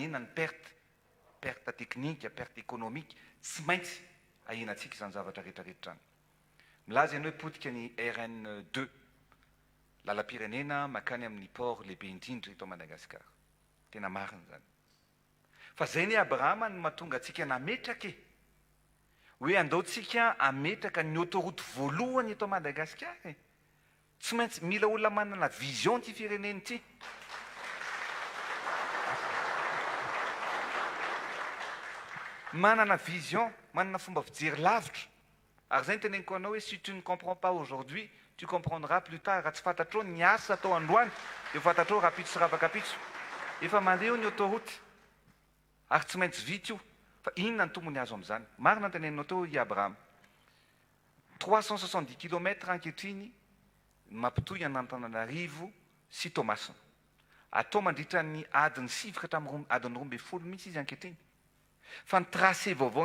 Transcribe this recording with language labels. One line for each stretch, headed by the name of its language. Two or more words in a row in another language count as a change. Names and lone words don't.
Malagasy: ny
French: perte technique perte économique
Malagasy: tsy maintsy ahenantsika izany zavatra rehetrarehetra any milaza ianao hoe potika ny RN2 lala-pirenena makany amin'ny port lehibe indrindra eto Madagasikara tena marina zany fa zay ny Abrahama no mahatonga antsika nametraka hoe andaotsika ametraka ny autoroute voalohany eto Madagasikara tsy maintsy mila olona manana vision ty fireneny ty manana vision manana fomba fijery lavitra ary zay ny teneniko anao hoe
French: si tu ne comprends pas aujourd'hui tu comprendras plus tard
Malagasy: raha tsy fantatrao ny asa atao androany dia fantatrao rapitso sy ravakapitso efa mandeha ny autoroute ary tsy maintsy vita io fa inona ny tombony azo amin'izany marina ny teneninao teo i Abraham 370 km ankehitriny mampitohy Antananarivo sy Toamasina atao mandritra ny adiny 7 ka hatramin'ny adiny 12 mihitsy izy ankehitriny fa ny tracé vaovao